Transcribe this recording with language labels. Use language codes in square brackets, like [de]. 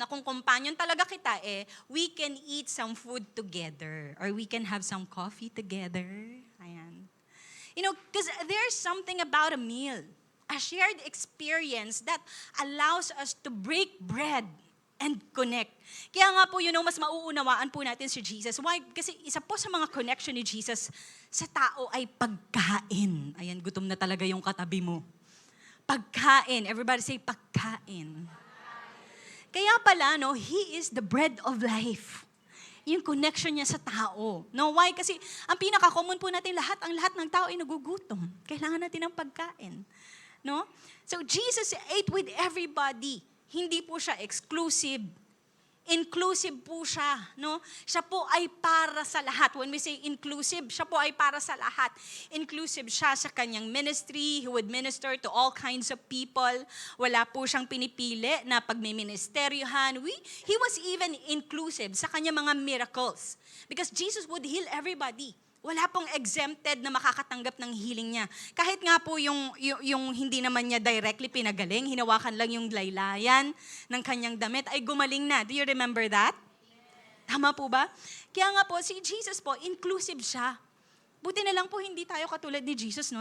[tl] Na kung companion talaga kita [en] we can eat some food together. Or we can have some coffee together. Ayan. Because there's something about a meal, a shared experience that allows us to break bread and connect. [tl] Kaya nga po, mas mauunawaan po natin si Jesus. Why? Kasi isa po sa mga connection ni Jesus sa tao ay pagkain. Ayan, gutom na talaga yung katabi mo. Pagkain. [en] Everybody say pagkain. [tl] Kaya pala, He is the bread of life. Yung connection niya sa tao. No, why? Kasi ang pinaka-common po natin ang lahat ng tao ay nagugutom. Kailangan natin ng pagkain. No? [en] So Jesus ate with everybody. [tl] Hindi po siya exclusive. Inclusive po siya, no? Siya po ay para sa lahat. [en] When we say inclusive, [tl] siya po ay para sa lahat. Inclusive siya sa kanyang ministry. [en] He would minister to all kinds of people. [tl] Wala po siyang pinipili na pagmiministeryohan. [en] He was even inclusive [tl] sa kanyang mga [en] miracles. Because Jesus would heal everybody. [tl] Wala pong exempted na makakatanggap ng healing niya. Kahit nga po yung hindi naman niya directly pinagaling, hinawakan lang yung laylayan ng kanyang damit, ay gumaling na. [en] Do you remember that? [tl] Tama po ba? Kaya nga po, si Jesus po, inclusive siya. Buti na lang po hindi tayo katulad ni Jesus, no?